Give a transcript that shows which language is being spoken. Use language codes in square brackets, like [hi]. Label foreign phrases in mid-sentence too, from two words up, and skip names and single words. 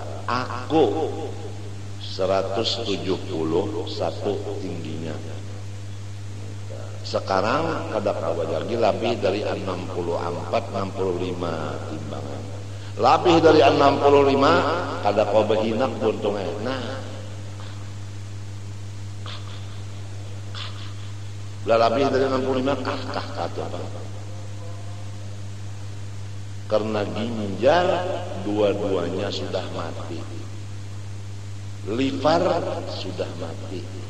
[id] Aku 171 tingginya. Sekarang [bjn] kada kawa [id] lagi lebih dari 64-65 timbangan. Lebih dari [bjn] 65 kada kawa behinak buntungnya. [id] Nah, lebih dari 65 kah apa? Karena ginjal dua-duanya sudah mati. Liver sudah mati.